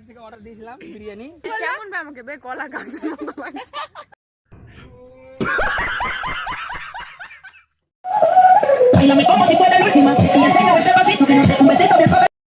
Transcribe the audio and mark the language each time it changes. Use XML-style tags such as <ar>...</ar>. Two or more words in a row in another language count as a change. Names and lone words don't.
<bn>অর্ডার দিয়েছিলাম বিরিয়ানি। কেমন বে আমাকে বে কলা গাছের মতো লাগছে।</bn> <es>Bailame como si fuera la última. Y enséñame ese pasito que no te un besito bien suave.</es>